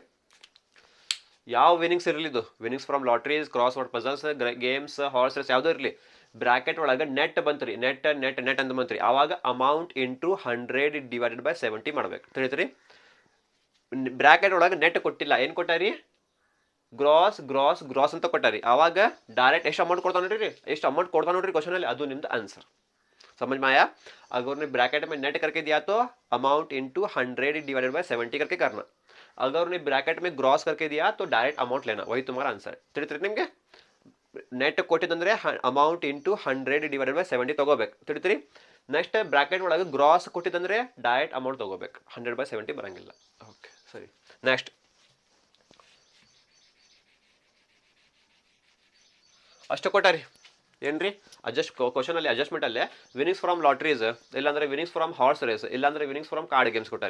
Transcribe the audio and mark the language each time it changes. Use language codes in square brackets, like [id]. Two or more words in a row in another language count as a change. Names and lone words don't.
[kn] ಯಾವ ವಿನಿಂಗ್ಸ್ ಇರಲಿ, ಇದು [en] winnings from lotteries, cross word puzzles, games, horse race [kn] ಯಾವುದೋ ಇರಲಿ, ಬ್ರಾಕೆಟ್ ಒಳಗೆ ನೆಟ್ ಬಂತ್ರಿ, ನೆಟ್ ಅಂತ ಬಂತ್ರಿ, ಆವಾಗ [en] amount into 100/70 [kn] ಮಾಡ್ಬೇಕು. ತಿಳಿದ್ರಿ? ಬ್ರಾಕೆಟ್ ಒಳಗೆ ನೆಟ್ ಕೊಟ್ಟಿಲ್ಲ, ಏನು ಕೊಟ್ಟಾರಿ? ಗ್ರಾಸ್ ಅಂತ ಕೊಟ್ಟಾರಿ. ಆವಾಗ ಡೈರೆಕ್ಟ್ ಎಷ್ಟು ಅಮೌಂಟ್ ಕೊಡ್ತಾನೆ ನೋಡ್ರಿ, ಎಷ್ಟು ಅಮೌಂಟ್ ಕೊಡ್ತಾನೆ ನೋಡ್ರಿ ಕ್ವಶನ್ ಅಲ್ಲಿ, ಅದು ನಿಮ್ದು ಆನ್ಸರ್. [hi] समझ में आया? अगर उन्हें ब्रैकेट में नेट करके दिया तो [en] amount into 100/70 [hi] करके करना. अगर उन्हें ब्रैकेट में ग्रॉस करके दिया तो [en] direct amount [hi] लेना, वही तुम्हारा आंसर. [kn] ತಿಳಿತ್ರಿ ನಿಮಗೆ? ನೆಟ್ ಕೊಟ್ಟಿದ್ದಂದ್ರೆ [en] amount into 100/70 [kn] ತಗೋಬೇಕು. ತಿಳಿತ್ರಿ? [en] next bracket [kn] ಒಳಗೆ ಗ್ರಾಸ್ ಕೊಟ್ಟಿದ್ದಂದ್ರೆ [en] direct amount [kn] ತಗೋಬೇಕು, 100/70 ಬರಂಗಿಲ್ಲ. ಓಕೆ, ಸರಿ. ನೆಕ್ಸ್ಟ್ ಅಷ್ಟು ಕೊಟ್ಟಾರಿ ಏನ್ರಿ, ಕ್ವಶನ್ ಅಲ್ಲಿ ಅಡ್ಜಸ್ಟ್ಮೆಂಟ್ ಅಲ್ಲೇ [en] winnings from lotteries, [kn] ಇಲ್ಲಾಂದ್ರೆ [en] winnings from horse race, [kn] ಇಲ್ಲಾಂದ್ರೆ [en] winnings from card games [kn] ಕೊಟ್ಟಾರಿ.